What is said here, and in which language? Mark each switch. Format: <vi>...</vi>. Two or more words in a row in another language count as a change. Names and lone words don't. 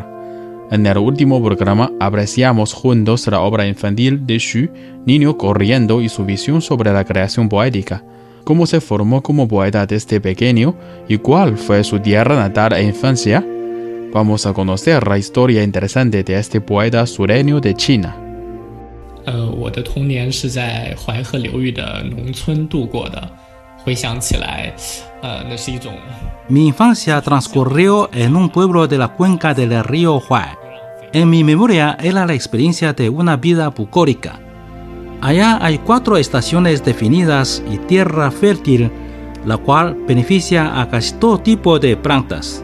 <es>En el último programa apreciamos juntos la obra infantil de Xu, Niño corriendo, y su visión sobre la creación poética, cómo se formó como poeta desde pequeño y cuál fue su tierra natal e infancia. Vamos a conocer la historia interesante de este poeta sureño de China.</es> <zh>我的童年是在淮河流域的农村度过的。回想起来，那是一种。</zh> <es>Mi infancia transcurrió en un pueblo de la cuenca del río Huai. En mi memoria era la experiencia de una vida bucólica. Allá hay 4 estaciones definidas y tierra fértil, la cual beneficia a casi todo tipo de plantas.</es>